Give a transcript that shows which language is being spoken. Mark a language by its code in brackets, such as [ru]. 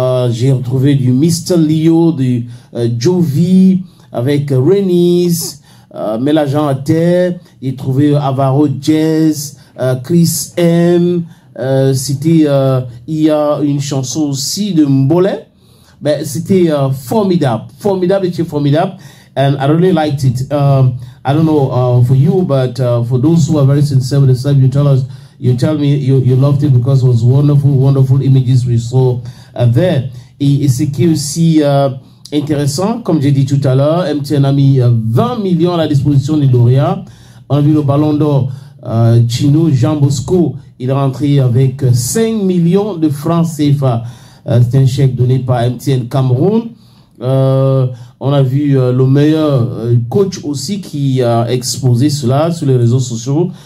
[fr] J'ai retrouvé du Mr. Leo, du Jovi avec Renis, Mélangeant à terre. J'ai trouvé Avaro Jazz, Chris M. C'était il y a une chanson aussi de Mbolé. Ben c'était formidable et c'est formidable. [en] And I really liked it. I don't know for you, but for those who are very sincere with the stuff, you tell me you loved it because it was wonderful images we saw there. [fr] Et ce qui est aussi intéressant, comme j'ai dit tout à l'heure, MTN a mis 20 millions à la disposition des lauréats. On a vu le ballon d'or Chino Jean Bosco, il est rentré avec 5 millions de francs CFA. C'est un chèque donné par MTN Cameroun. On a vu le meilleur coach aussi qui a exposé cela sur les réseaux sociaux.